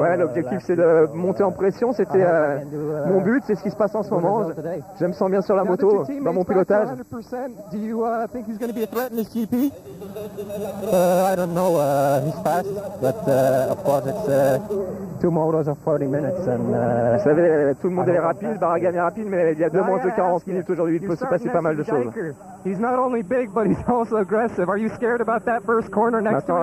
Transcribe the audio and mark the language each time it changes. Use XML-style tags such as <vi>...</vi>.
<fr>Ouais, l'objectif c'est de monter en pression. C'était mon but, c'est ce qui se passe en ce moment. Je me sens bien sur la moto, dans mon pilotage.</fr> <en>Do you think he's going to be a threat in this GP? I don't know. He's fast, but of course it's 2 motors of 40 minutes. And,</en> <fr>vous savez, tout le monde est rapide, Barragan est rapide, mais il y a 2 manches de 40 minutes aujourd'hui. Il peut se passer pas mal de choses.</fr> <en>He's not only big, but he's also aggressive. Are you scared about that first corner next to him?</en>